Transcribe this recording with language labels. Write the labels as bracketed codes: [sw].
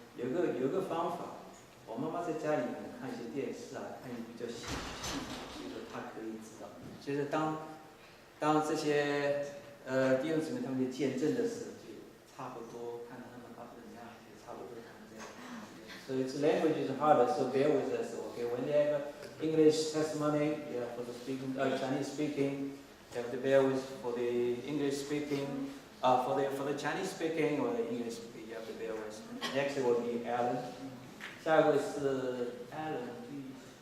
[zh] 有个方法，我妈妈在家里面看一些电视啊，看一些比较戏剧，就是她可以知道，就是当这些弟兄姊妹他们的见证的时候，就差不多看到他们发生怎样，就差不多他们这样。 [en] So its language is harder, so bear with us. Okay, when they have English testimony, yeah, for the speaking, Chinese speaking, you have to bear with for the English speaking, for the Chinese speaking or the English speaking, you have to bear with. Next will be Alan. [zh] 下一位是 Alan, please.